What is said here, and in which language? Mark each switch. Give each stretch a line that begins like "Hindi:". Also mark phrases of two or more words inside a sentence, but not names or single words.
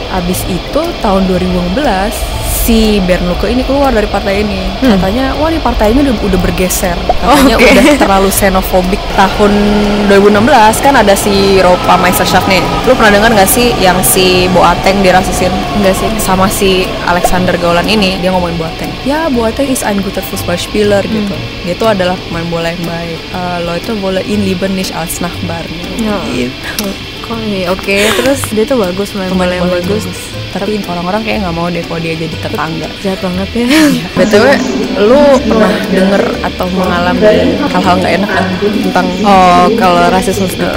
Indonesian: Abis itu tahun 2015 si Bernd Lucke ini keluar dari partai ini. Katanya wah nih partai ini udah bergeser. Katanya udah terlalu xenofobik. Tahun 2016 kan ada si Europa Meisterschaft nih. Lo pernah dengar gak sih yang si Boateng dirasisin? Enggak sih. Sama si Alexander Gauland ini dia ngomongin Boateng.
German: Ya Boateng is ein guter Fußballspieler gitu.
Indonesian: Dia itu adalah pemain bola yang baik.
German: Leute wollen ihn lieber nicht als Nachbar gitu.
Indonesian: Oke, terus dia tuh bagus main bola yang bagus. Tapi orang-orang kayak nggak mau deh kalau dia jadi tetangga. Jahat banget ya. BTW, lu pernah denger atau mengalami hal-hal nggak enak kan tentang kalau rasisme gitu?